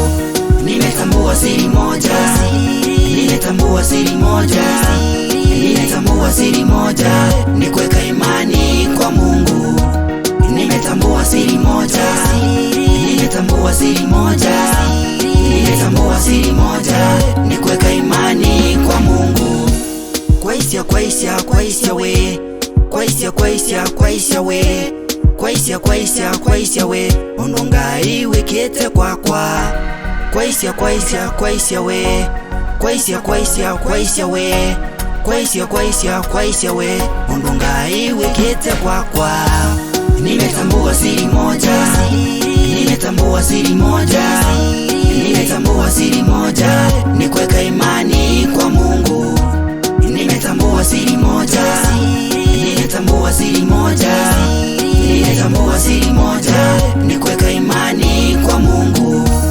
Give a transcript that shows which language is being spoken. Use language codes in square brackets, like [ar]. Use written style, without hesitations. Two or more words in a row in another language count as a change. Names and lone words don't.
[sw] Nimetambua siri moja, nimetambua siri moja, nimetambua siri moja, ni kuweka imani kwa Mungu. Nimetambua siri moja, nimetambua siri moja, nimetambua siri moja, ni kuweka imani kwa Mungu. [kam] Kwaisia kwaisia kwaisia we, kwaisia kwaisia kwaisia we, kwaisia kwaisia kwaisia we, onongai wekete kwakwa. Kwaisia kwaisia kwaisia we, kwaisia kwaisia kwaisia we, kwaisia kwaisia kwaisia we, onongai wekete kwakwa. [sw] Nimetambua siri moja, nimetambua siri moja, nimetambua siri moja, ni kuweka imani kwa Mungu. Nimetambua siri moja, nimetambua siri moja, nimetambua siri moja, ni kuweka imani kwa Mungu.